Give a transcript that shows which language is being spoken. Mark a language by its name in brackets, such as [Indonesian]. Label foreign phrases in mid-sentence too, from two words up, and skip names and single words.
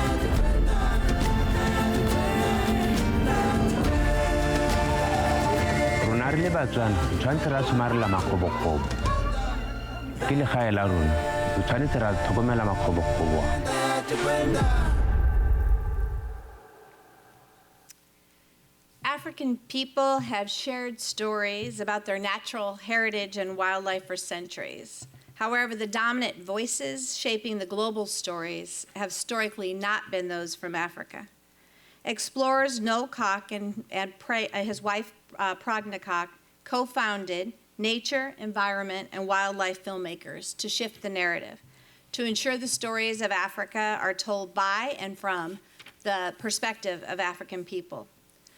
[Tswana] rona re le Batswana tshwantse ra tshmarela makgobokobo ke le gae la rona tshwanetse ra tlhokomela makgobokobo [English] African people have shared stories about their natural heritage and wildlife for centuries. However, the dominant voices shaping the global stories have historically not been those from Africa. Explorers Noel Koch and his wife Pragna Koch co-founded Nature, Environment, and Wildlife Filmmakers to shift the narrative, to ensure the stories of Africa are told by and from the perspective of African people.